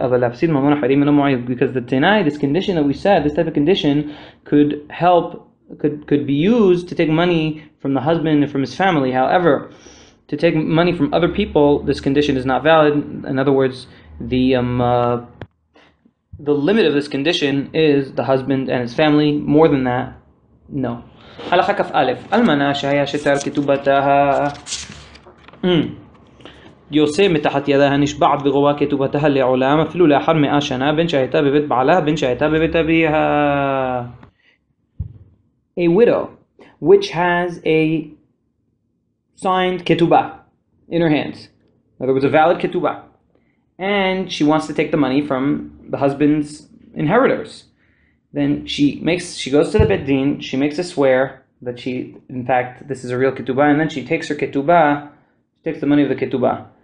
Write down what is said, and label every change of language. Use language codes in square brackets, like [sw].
[en] Because the tenai, this condition that we said, this type of condition could help, could be used to take money from the husband and from his family. However, to take money from other people, this condition is not valid. In other words, the limit of this condition is the husband and his family. More than that, no. [he] הלכה כ"א אלמנה שהיה שטר כתובתה יוצא מתחת ידיה נשבעת בגובה כתובתה לעולם אפילו לאחר 100 שנה בין שהייתה בבית בעלה בין שהייתה בבית אביה. [en] A widow which has a signed ketubah in her hands, in other words a valid ketubah, and she wants to take the money from the husband's inheritors, then she goes to the Bet Din, she makes a swear that in fact this is a real ketubah, and then she takes her ketubah, she takes the money of the ketubah.